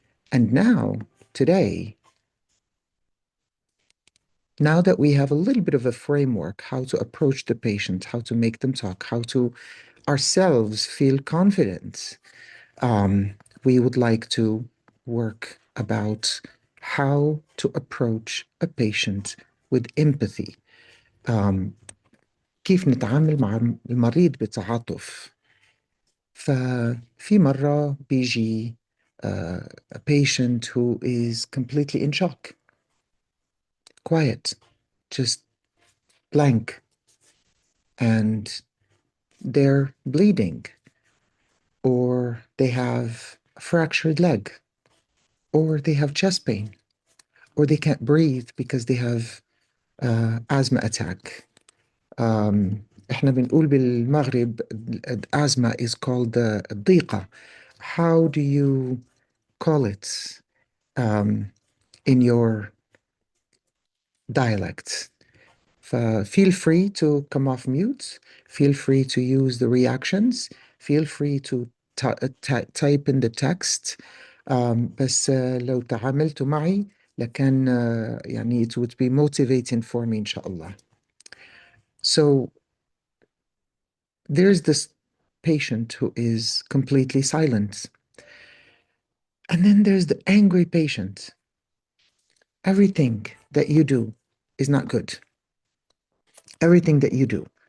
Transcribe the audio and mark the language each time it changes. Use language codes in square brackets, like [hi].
[en] And now, today, now that we have a little bit of a framework, how to approach the patient, how to make them talk, how to ourselves feel confident, um, we would like to work about how to approach a patient with empathy. [ar] um, كيف نتعامل مع المريض بتعاطف. ففي مرة بيجي [en] a patient who is completely in shock, quiet, just blank, and they're bleeding, or they have a fractured leg, or they have chest pain, or they can't breathe because they have asthma attack. [ar] احنا بنقول بالمغرب [en] asthma is called [ar] الضيقة. [en] How do you call it in your dialect? Feel free to come off mute. Feel free to use the reactions. Feel free to type in the text. [ar] بس لو تعاملتوا معي لكان يعني [en] it would be motivating for me [ar] إن شاء الله. [en] So there's this patient who is completely silent. And then there's the angry patient. Everything that you do is not good. Everything that you do.